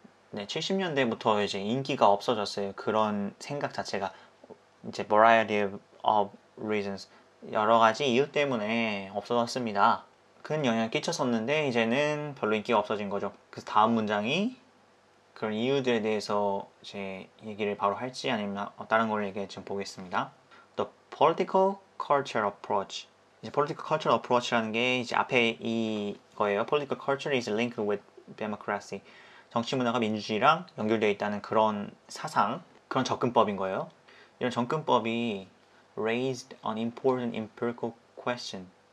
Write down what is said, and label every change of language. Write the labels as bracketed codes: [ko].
[ko] 네, 70년대부터 이제 인기가 없어졌어요. 그런 생각 자체가 이제 [en] variety of reasons [ko] 여러 가지 이유 때문에 없어졌습니다. 큰 영향을 끼쳤었는데 이제는 별로 인기가 없어진 거죠. 그래서 다음 문장이 그런 이유들에 대해서 이제 얘기를 바로 할지 아니면 다른 걸 얘기해 좀 보겠습니다. [en] The political culture approach. [ko] 이제 [en] political culture approach [ko] 라는 게 이제 앞에 이거예요. [en] Political culture is linked with democracy. [ko] 정치 문화가 민주주의랑 연결되어 있다는 그런 사상, 그런 접근법인 거예요. 이런 접근법이 [en] raised an important empirical question.